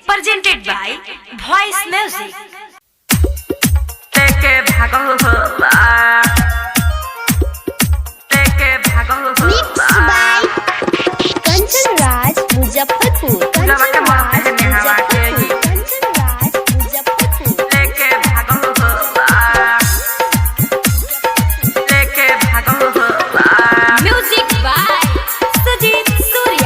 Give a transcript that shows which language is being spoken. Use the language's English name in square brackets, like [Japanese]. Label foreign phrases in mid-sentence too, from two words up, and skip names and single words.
[English] presented by Voice Music. Mixed by Kanchan Raj Muzaffarpur. Kanchan Raj Muzaffarpur. Kanchan Raj Muzaffarpur. Music by Sujit Surya.